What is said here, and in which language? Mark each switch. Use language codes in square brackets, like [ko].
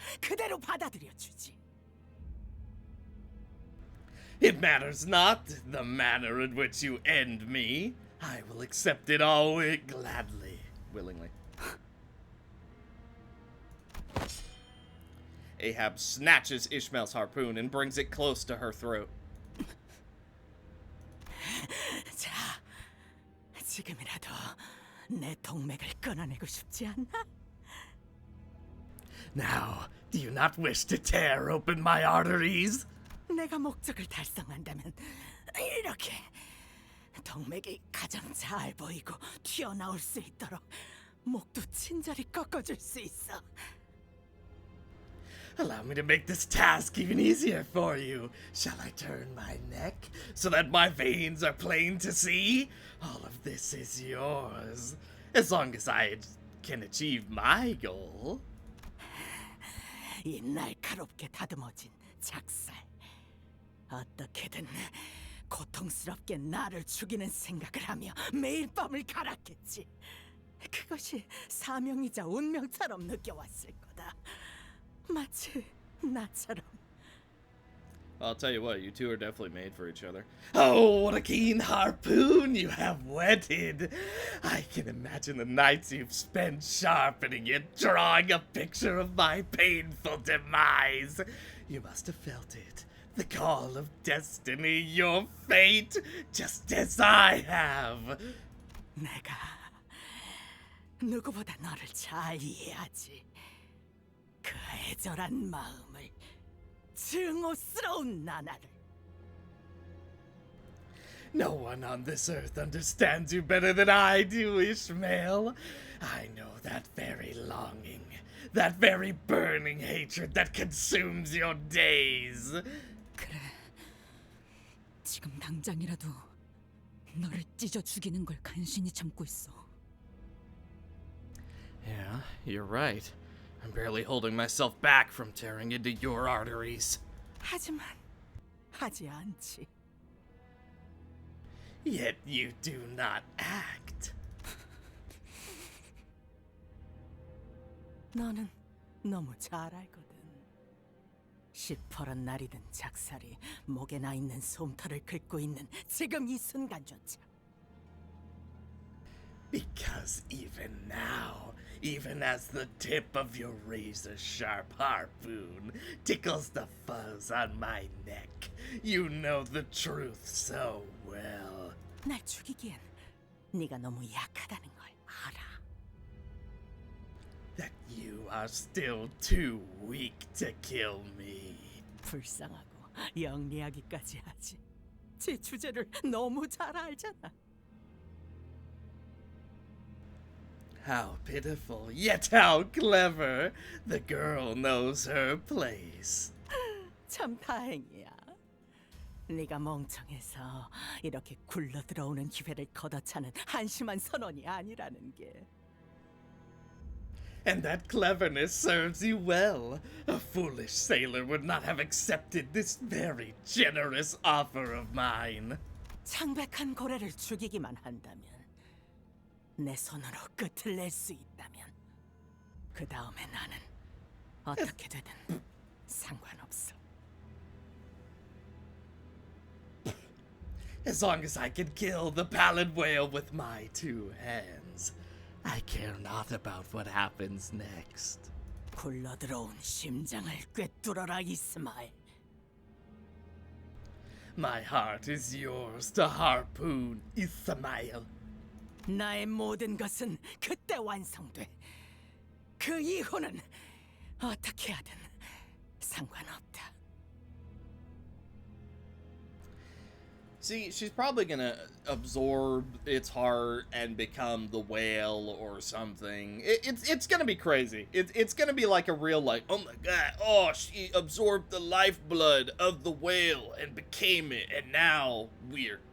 [ko] 그대로 받아들여 주지. [en] It matters not the manner in which you end me. I will accept it all gladly, willingly. Ahab snatches Ishmael's harpoon and brings it close to her throat. [ko] 자, 지금이라도 내 동맥을 끊어내고 싶지 않나? [en] Now, do you not wish to tear open my arteries? [ko] 내가 목적을 달성한다면 이렇게 동맥이 가장 잘 보이고 튀어나올 수 있도록 목도 친절히 꺾어줄 수 있어. [en] Allow me to make this task even easier for you. Shall I turn my neck so that my veins are plain to see? All of this is yours, as long as I can achieve my goal. [ko] 이 날카롭게 다듬어진 작살. 어떻게든 고통스럽게 나를 죽이는 생각을 하며 매일 밤을 갈았겠지. 그것이 사명이자 운명처럼 느껴왔을 거다. 마치 나처럼. [en] I'll tell you what, you two are definitely made for each other. Oh, what a keen harpoon you have whetted! I can imagine the nights you've spent sharpening it, drawing a picture of my painful demise. You must have felt it. The call of destiny, your fate, just as I have. [ko] 내가 누구보다 너를 잘 이해하지. 그 애절한 마음을, 증오스러운 나날을. [en] No one on this earth understands you better than I do, Ishmael. I know that very longing, that very burning hatred that consumes your days. [ko] 그래. 지금 당장이라도 너를 찢어 죽이는 걸 간신히 참고 있어. [en] Yeah, you're right. I'm barely holding myself back from tearing into your arteries. [ko] 하지만 하지 않지. [en] Yet you do not act. [ko] 너는 너무 잘 알거든. 시퍼런 날이 든 작살이 목에 나 있는 솜털을 긁고 있는 지금 이 순간조차. [en] Because even now, even as the tip of your razor-sharp harpoon tickles the fuzz on my neck, you know the truth so well. [ko] 날 죽이기엔 네가 너무 약하다는 걸 알아. [en] That you are still too weak to kill me. [ko] 불쌍하고 영리하기까지 하지. 제 주제를 너무 잘 알잖아. [en] How pitiful, yet how clever. The girl knows her place. [ko] 참 다행이야. 네가 멍청해서 이렇게 굴러 들어오는 기회를 걷어차는 한심한 선원이 아니라는 게. [en] And that cleverness serves you well. A foolish sailor would not have accepted this very generous offer of mine. [ko] 창백한 고래를 죽이기만 한다면, 내 손으로 끝을 낼 수 있다면, 그 다음에 나는 어떻게 되든 상관없어. [en] As long as I can kill the pallid whale with my two hands, I care not about what happens next. [ko] 굴러 들어온 심장을 꿰뚫어라, 이스마엘. [en] My heart is yours to harpoon, Ismael. [ko] 나의 모든 것은 그때 완성돼. 그 이후는 어떻게 하든 상관없다. [en] See, she's probably gonna absorb its heart and become the whale or something. It's gonna be crazy. It's gonna be like a real, like, oh my god, oh, she absorbed the lifeblood of the whale and became it, and now we're